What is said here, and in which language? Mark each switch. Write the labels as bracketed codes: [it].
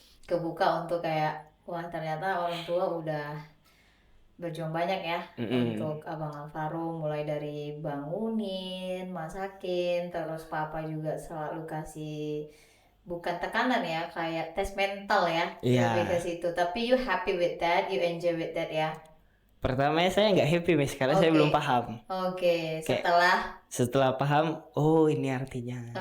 [id] Kebuka untuk kayak wah ternyata orang tua udah berjuang banyak ya untuk Abang Alvaro, mulai dari bangunin, masakin, terus papa juga selalu kasih bukan tekanan ya, kayak tes mental ya, lebih ke situ. [en] Tapi you happy with that, you enjoy with that ya? [id] Pertamanya saya nggak happy, Miss, karena saya belum paham. Oke, setelah paham, oh ini artinya.